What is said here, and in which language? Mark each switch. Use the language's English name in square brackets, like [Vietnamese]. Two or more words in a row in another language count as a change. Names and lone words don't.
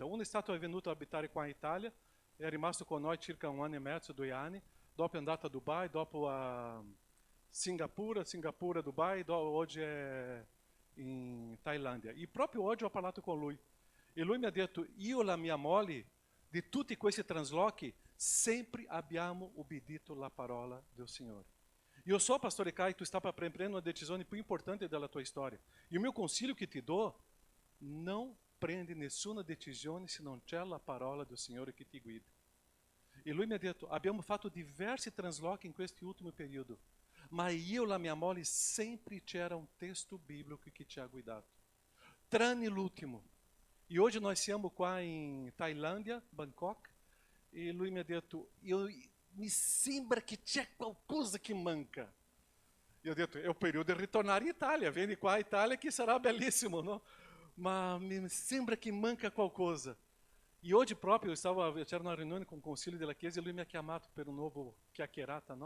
[Italian] Uno è stato venuto a abitare qua in Italia, è rimasto con noi circa 1 anno e mezzo, 2 anni, dopo è andato a Dubai, dopo a Singapore, Dubai, oggi è in Tailândia. E proprio oggi ho parlato con lui. E lui mi ha detto, io e la mia moglie, di tutti questi traslochi, sempre abbiamo obbedito alla parola del Signore. Io so, Pastore Caio, tu sta prendendo [Portuguese] uma decisão [Italian] più importante della tua storia. [Portuguese] E o meu conselho que te dou, não prende [Italian] nessuna decisione se non c'è la parola del Signore che ti guida. E lui mi ha detto, abbiamo fatto diversi traslochi in questo ultimo periodo, ma io e la mia moglie sempre c'era un testo biblico che ci ha guidato. Tranne l'ultimo. [Portuguese] E hoje nós [Italian] siamo qua in Tailândia, Bangkok, e lui mi ha detto, mi sembra che c'è qualcosa che manca. E ho detto, è il periodo di ritornare in Italia, vieni qua in Italia che sarà bellissimo, no? Ma mi sembra che manca qualcosa. E oggi proprio c'era una riunione con il consiglio della chiesa e lui mi ha chiamato per un nuovo chiacchierata, no?